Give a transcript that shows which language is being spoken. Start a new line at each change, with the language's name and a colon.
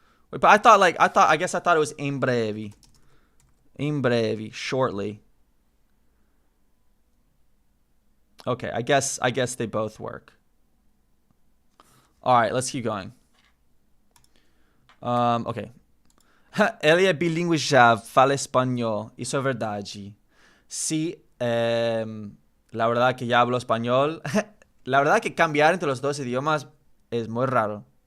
English: Wait, but I thought it was
Portuguese: em breve,
English: shortly. Okay, I guess they both work. All right, let's keep going. Okay.
Portuguese: Ele é bilíngue já, fala espanhol. Isso é verdade.
Spanish: Sí, la verdad que ya hablo español. La verdad que cambiar entre los dos idiomas es muy raro.